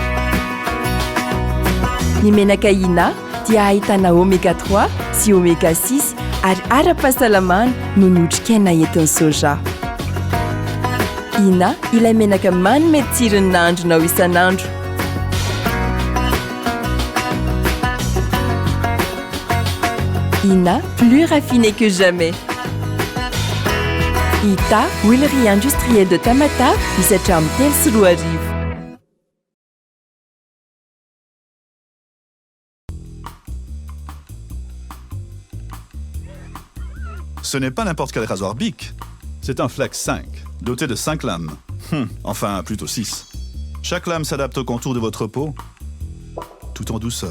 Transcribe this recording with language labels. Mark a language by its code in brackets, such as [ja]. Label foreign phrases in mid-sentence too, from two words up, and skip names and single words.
[mg] Ny menaka Ina dia ahitana oméga 3 sy oméga 6 ary ara-pahasalamana no ny otrikaina entin'ny soja. Ina ilay menaka manome tsirony nahandronao isan'andro. Ina, [fr] plus raffiné que jamais. [mg] Ita, [fr] huilerie industrielle de Tamatave, [mg] misatra amin'ny telo sy roa arivo. [fr] Ce n'est pas n'importe quel rasoir Bic. C'est un Flex 5, doté de 5 lames. Enfin, plutôt 6. Chaque lame s'adapte au contour de votre peau, tout en douceur.